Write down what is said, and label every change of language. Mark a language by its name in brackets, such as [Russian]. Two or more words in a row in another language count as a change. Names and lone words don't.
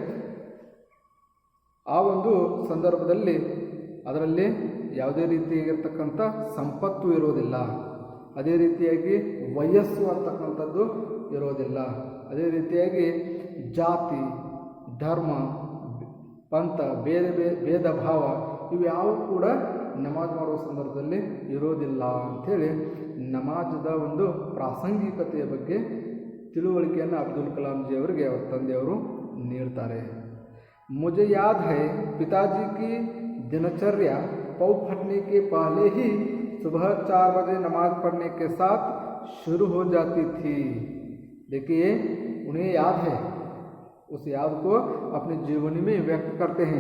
[Kannada] ಆ ಒಂದು ಸಂದರ್ಭದಲ್ಲಿ ಅದರಲ್ಲಿ ಯಾವುದೇ ರೀತಿಯಾಗಿರ್ತಕ್ಕಂಥ ಸಂಪತ್ತು ಇರೋದಿಲ್ಲ, ಅದೇ ರೀತಿಯಾಗಿ ವಯಸ್ಸು ಅಂತಕ್ಕಂಥದ್ದು ಇರೋದಿಲ್ಲ, ಅದೇ ರೀತಿಯಾಗಿ ಜಾತಿ, ಧರ್ಮ, ಪಂಥ, ಭೇದ ಭಾವ ಇವ್ಯಾವು ಕೂಡ ನಮಾಜ್ ಮಾಡುವ ಸಂದರ್ಭದಲ್ಲಿ ಇರೋದಿಲ್ಲ ಅಂಥೇಳಿ ನಮಾಜದ ಒಂದು ಪ್ರಾಸಂಗಿಕತೆಯ ಬಗ್ಗೆ ತಿಳುವಳಿಕೆಯನ್ನು ಅಬ್ದುಲ್ ಕಲಾಂ ಜಿ ಅವರಿಗೆ ಅವರ ತಂದೆಯವರು ನೀಡ್ತಾರೆ। [Hindi] मुझे याद है पिताजी की दिनचर्या पौ फटने के पहले ही सुबह 4 बजे नमाज पढ़ने के साथ शुरू हो जाती थी। देखिए उन्हें याद है, उस याद को अपने जीवनी में व्यक्त करते हैं।